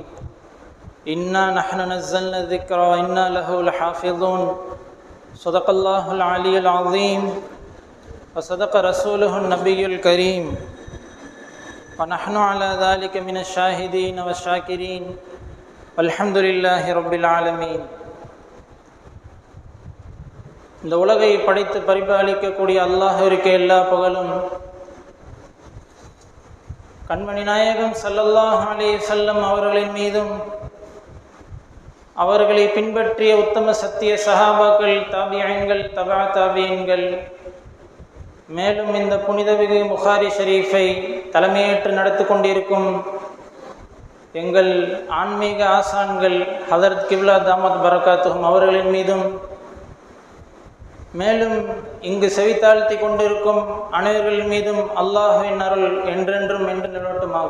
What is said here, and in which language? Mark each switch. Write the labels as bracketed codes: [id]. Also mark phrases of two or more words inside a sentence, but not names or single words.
[ar] إنا نحن نزلنا الذكر وإنا له لحافظون. صدق الله العلي العظيم وصدق رسوله النبي الكريم، ونحن على ذلك من الشاهدين والشاكرين، والحمد لله رب العالمين. [ta] இந்த உலகை படைத்து பரிபாலிக்கக்கூடிய அல்லாஹ்விற்கு எல்லா புகழும், கண்மணி நாயகம் [ar] صلى الله عليه وسلم [ta] அவர்களின் மீதும், அவர்களை பின்பற்றிய உத்தம சத்திய சஹாபாக்கள், தாபிஈன்கள், தபா தாபிஈன்கள், மேலும் இந்த புனிதமிகு புகாரி ஷரீஃபை தலைமையேற்று நடத்தி கொண்டிருக்கும் எங்கள் ஆன்மீக ஆசான்கள் ஹதரத் கிப்லா [ar] دامت بركاتهم [ta] அவர்களின் மீதும், மேலும் இங்கு செவித்தாழ்த்தி கொண்டிருக்கும் அனைவர்கள் மீதும் அல்லாஹ்வின் அருள் என்றென்றும் என்று நிலவட்டுமாக.